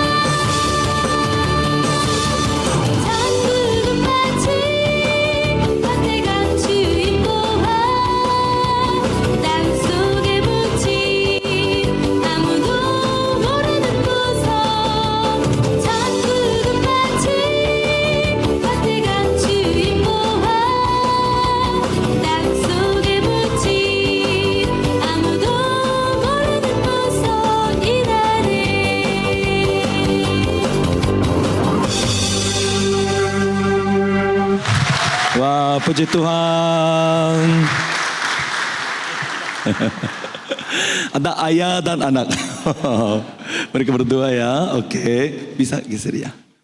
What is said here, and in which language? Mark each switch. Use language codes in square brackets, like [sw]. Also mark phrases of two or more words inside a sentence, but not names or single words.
[ko] 천국은 마치 따뜻한 주인 보화 땅속에 묻힌 아무도 모르는 보석 천국은 마치 따뜻한 주인 보화 땅속에 묻힌 아무도 모르는 보석이라네 [id] Wah, puji Tuhan. Ada ayah dan anak. Mereka berdua ya. Oke, bisa geser ya.